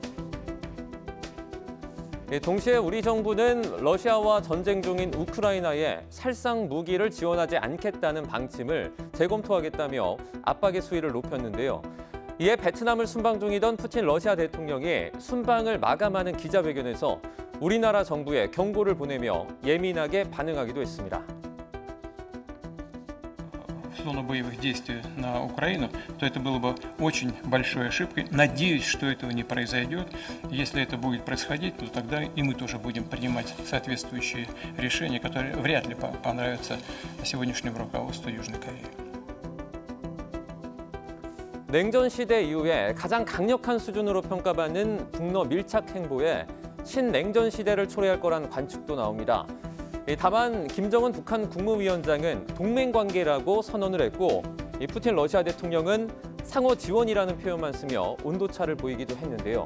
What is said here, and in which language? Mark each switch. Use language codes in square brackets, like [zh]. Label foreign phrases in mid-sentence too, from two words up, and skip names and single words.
[ko] 동시에 우리 정부는 러시아와 전쟁 중인 우크라이나에 살상 무기를 지원하지 않겠다는 방침을 재검토하겠다며 압박의 수위를 높였는데요. 이에 베트남을 순방 중이던 푸틴 러시아 대통령이 순방을 마감하는 기자회견에서 우리나라 정부에 경고를 보내며 예민하게 반응하기도 했습니다. [ru] в зону боевых действий на Украину, то это было бы очень большой ошибкой. Надеюсь, что этого не произойдет. Если это будет происходить, то тогда и мы тоже будем принимать соответствующие решения, которые вряд ли понравятся сегодняшнему руководству Южной Кореи. [ko] 냉전 시대 이후에 가장 강력한 수준으로 평가받는 북러 밀착 행보에 신냉전 시대를 초래할 거란 관측도 나옵니다. 다만 김정은 북한 국무위원장은 동맹관계라고 선언을 했고 푸틴 러시아 대통령은 상호 지원이라는 표현만 쓰며 온도차를 보이기도 했는데요.